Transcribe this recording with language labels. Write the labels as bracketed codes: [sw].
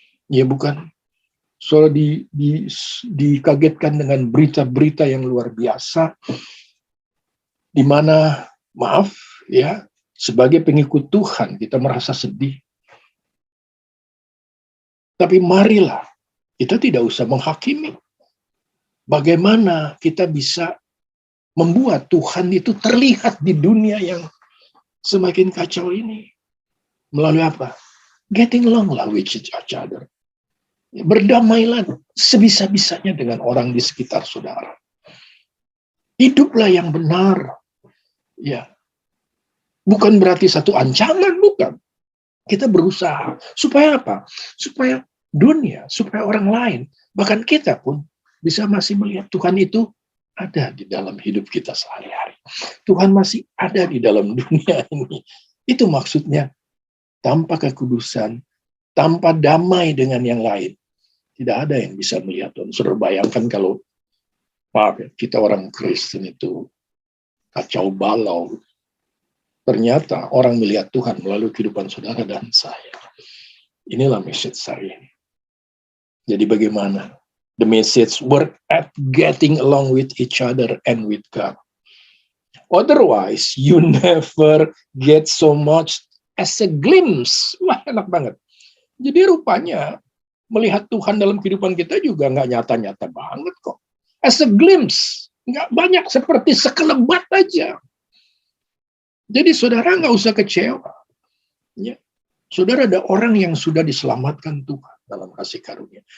[id] Ya bukan. Saudara dikagetkan dengan berita-berita yang luar biasa, di mana, maaf, ya, sebagai pengikut Tuhan kita merasa sedih. Tapi marilah kita tidak usah menghakimi. Bagaimana kita bisa membuat Tuhan itu terlihat di dunia yang semakin kacau ini? Melalui apa? [en] Getting along with each other. [id] Berdamailah sebisa-bisanya dengan orang di sekitar saudara. Hiduplah yang benar. Ya. Bukan berarti satu ancaman, bukan. Kita berusaha. Supaya apa? Supaya dunia, supaya orang lain, bahkan kita pun bisa masih melihat Tuhan itu ada di dalam hidup kita sehari-hari. Tuhan masih ada di dalam dunia ini. Itu maksudnya, tanpa kekudusan, tanpa damai dengan yang lain, tidak ada yang bisa melihat Tuhan. Saudara bayangkan kalau, maaf ya, kita orang Kristen itu kacau balau. Ternyata orang melihat Tuhan melalui kehidupan saudara dan saya. Inilah message hari ini. Jadi bagaimana? [en] The message, work at getting along with each other and with God. Otherwise, you never get so much as a glimpse. [id] Wah, enak banget. Jadi rupanya, melihat Tuhan dalam kehidupan kita juga nggak nyata-nyata banget kok. [en] As a glimpse. [id] Nggak banyak, seperti sekelebat aja. Jadi saudara nggak usah kecewa. Ya. Saudara ada orang yang sudah diselamatkan Tuhan dalam kasih karunia.